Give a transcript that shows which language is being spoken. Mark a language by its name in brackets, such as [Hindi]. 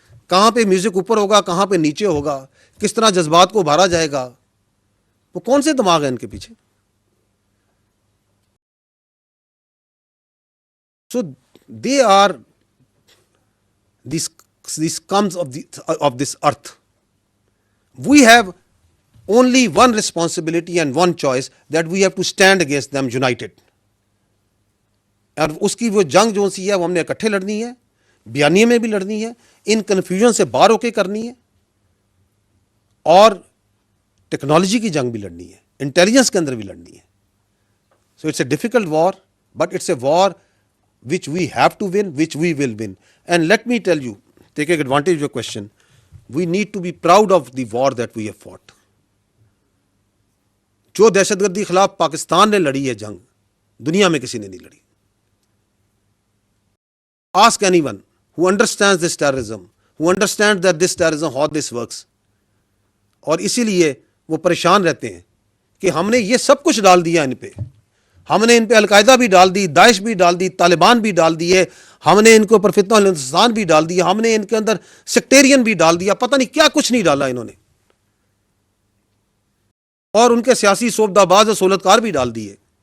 [Urdu] کہاں پہ میوزک اوپر ہوگا, کہاں پہ نیچے ہوگا, کس طرح جذبات کو ابھارا جائے گا, وہ کون سے دماغ ہیں ان کے پیچھے؟ [English] So they are these scums of this earth. We have only one responsibility and one choice, that we have to stand against them united. [Urdu] اور اس کی وہ جنگ جو سی ہے وہ ہم نے اکٹھے لڑنی ہے, بیانیے میں بھی لڑنی ہے, ان کنفیوژن سے باہر ہو کے کرنی ہے, اور ٹیکنالوجی کی جنگ بھی لڑنی ہے, انٹیلیجنس کے اندر بھی لڑنی ہے. [English] So it's a difficult war, but it's a war which we have to win, which we will win. And let me tell you, taking advantage of your question, we need to be proud of the war that we have fought. [Urdu] جو دہشت گردی خلاف پاکستان نے لڑی ہے جنگ, دنیا میں کسی نے نہیں لڑی. [English] Ask anyone who understands this terrorism, who understands that this terrorism, how this works. [Urdu] اور اسی لیے وہ پریشان رہتے ہیں کہ ہم نے یہ سب کچھ ڈال دیا ان پہ, ہم نے ان پہ القاعدہ بھی ڈال دی, داعش بھی ڈال دی, طالبان بھی ڈال دیے, ہم نے ان کے اوپر فتنہ الانسان بھی ڈال دیا, ہم نے ان کے اندر سیکٹیرین بھی ڈال دیا, پتہ نہیں کیا کچھ نہیں ڈالا انہوں نے, اور ان کے سیاسی صوبدہ باز اور سہولتکار بھی ڈال دیے.